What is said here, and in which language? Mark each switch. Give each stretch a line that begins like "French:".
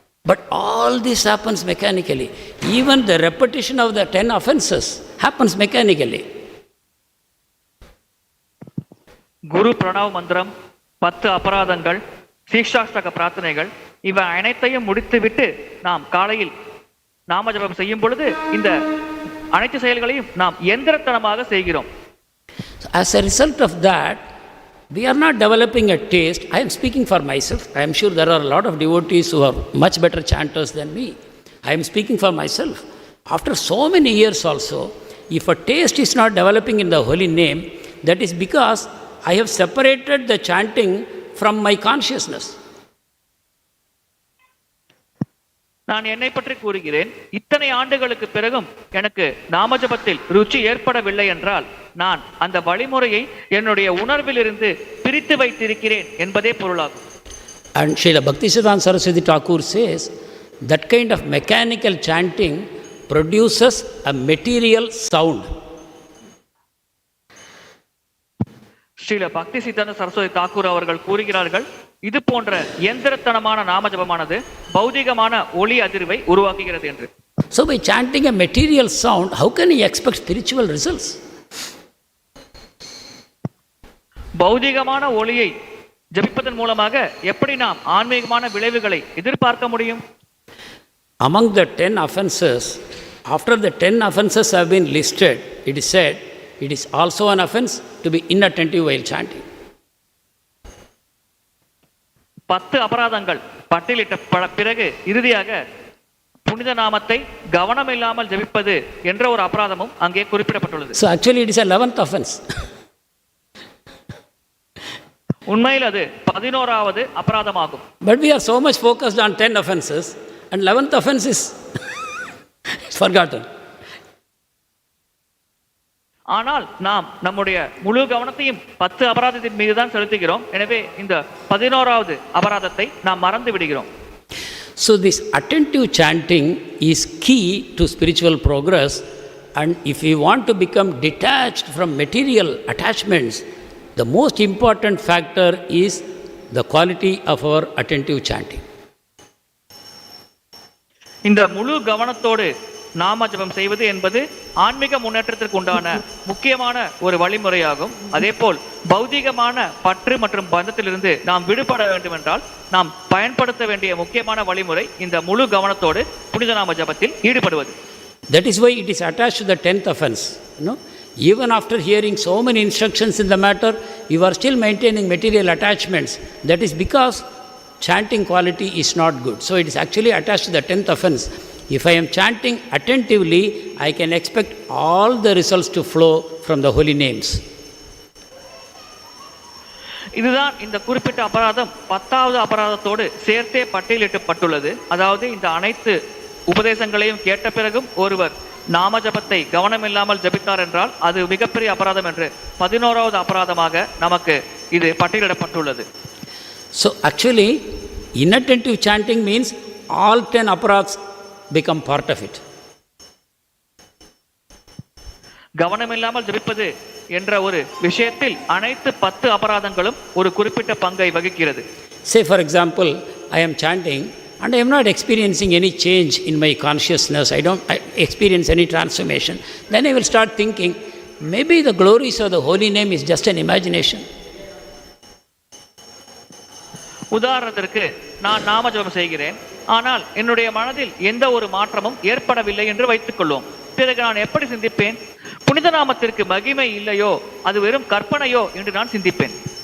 English: But all this happens mechanically. Even the repetition of the 10 offenses happens mechanically.
Tamil: குரு பிரணவ மந்திரம், 10 அபராதங்கள், சீக்ஷாஷ்டக பிரார்த்தனைகள், இவை அனைத்தையும் முடித்துவிட்டு நாம் காலையில் நாம ஜபம் செய்யும் பொழுது இந்த அனைத்து செயல்களையும் நாம் எந்திரத்தனமாக செய்கிறோம்.
English: As a result of that, we are not developing a taste. I am speaking for myself. I am sure there are a lot of devotees who are much better chanters than me. I am speaking for myself. after so many years also, if a taste is not developing in the holy name, that is because I have separated the chanting from my consciousness.
Tamil: நான் என்னை பற்றி கூறுகிறேன். இத்தனை ஆண்டுகளுக்கு பிறகும் எனக்கு நாமஜபத்தில் ருச்சி ஏற்படவில்லை என்றால் நான் அந்த வழிமுறையை என்னுடைய உணர்விலிருந்து பிரித்து வைத்திருக்கிறேன் என்பதே பொருளாகும்.
English: And Srila Bhaktisiddhanta Saraswati Thakur says that kind of mechanical chanting produces a material sound.
Tamil: Srila பக்தி சித்தாந்த சரஸ்வதி தாக்கூர் அவர்கள் கூறுகிறார்கள், இது போன்ற எந்திரத்தனமான நாமஜபமானது பௌதிகமான ஒளி அதிர்வை உருவாக்குகிறது என்று.
English: So by chanting a material sound, how can he expect spiritual results?
Tamil: பௌதிகமான ஒளியை ஜபிப்பதன் மூலமாக எப்படி நாம் ஆன்மீகமான விளைவுகளை எதிர்பார்க்க முடியும்?
English: Among the 10 offenses, after the 10 offenses have been listed, it is said, it is also an offense to be inattentive while chanting.
Tamil: 10 அபராதங்கள் பட்டியலிட்ட பிறகு இறுதியாக புனித நாமத்தை கவனம் இல்லாமல் ஜபிப்பது என்ற ஒரு அபராதமும் அங்கே குறிப்பிடப்பட்டுள்ளது.
English: So actually it is 11th offense.
Tamil: உண்மையில் அது 11வது அபராதமாகும்.
English: But we are so much focused on 10 offenses and 11th offense is forgotten.
Tamil: ஆனால் நாம் நம்முடைய முழு கவனத்தையும் 10 அபராதத்தின் மீது தான் செலுத்துகிறோம். எனவே இந்த 11வது அபராதத்தை நாம் மறந்து விடுகிறோம்.
English: So this attentive chanting is key to spiritual progress, and if we want to become detached from material attachments, the most important factor is the quality of our attentive chanting.
Tamil: இந்த முழு கவனத்தோடு நாம ஜபம் செய்வது என்பது ஆன்மீக முன்னேற்றத்திற்கு உண்டான முக்கியமான ஒரு வழிமுறையாகும். அதேபோல் பௌதிகமான பற்று மற்றும் பந்தத்திலிருந்து நாம் விடுபட வேண்டும் என்றால் நாம் பயன்படுத்த வேண்டிய முக்கியமான வழிமுறை இந்த முழு கவனத்தோடு புனித நாம ஜபத்தில் ஈடுபடுவது.
English: That is why it is attached to the 10th offense. Even after hearing so many instructions in the matter, you are still maintaining material attachments. That is because chanting quality is not good. So it is actually attached to the 10th offense. If I am chanting attentively, I can expect all the results to flow from the holy names.
Tamil: இதுதான் இந்த குறிப்பிட்ட அபராதம் 10வது அபராதத்தோடு சேர்த்தே பட்டியலிடப்பட்டுள்ளது. அதாவது இந்த அனைத்து உபதேசங்களையும் கேட்ட பிறகும் ஒருவர் நாம ஜபத்தை கவனமில்லாமல் ஜபித்தார் என்றால் அது மிகப்பெரிய அபராதம் என்று 11வது அபராதமாக நமக்கு இது பட்டியலிடப்பட்டுள்ளது.
English: So actually, inattentive chanting means all 10 aparats become part of it.
Tamil: கவனமில்லாமல் ஜபிப்பது என்ற ஒரு விஷயத்தில் அனைத்து 10 அபராதங்களும் ஒரு குறிப்பிட்ட பங்கை வகிக்கிறது.
English: Say for example, I am chanting and I am not experiencing any change in my consciousness, I don't experience any transformation. Then I will start thinking, maybe the glories of the holy name is just an imagination.
Tamil: உதாரணத்திற்கு நான் நாம ஜபம் செய்கிறேன், ஆனால் என்னுடைய மனதில் எந்த ஒரு மாற்றமும் ஏற்படவில்லை என்று வைத்துக் கொள்வோம். பிறகு நான் எப்படி சிந்திப்பேன்? புனித நாமத்திற்கு மகிமை இல்லையோ, அது வெறும் கற்பனையோ என்று நான் சிந்திப்பேன்.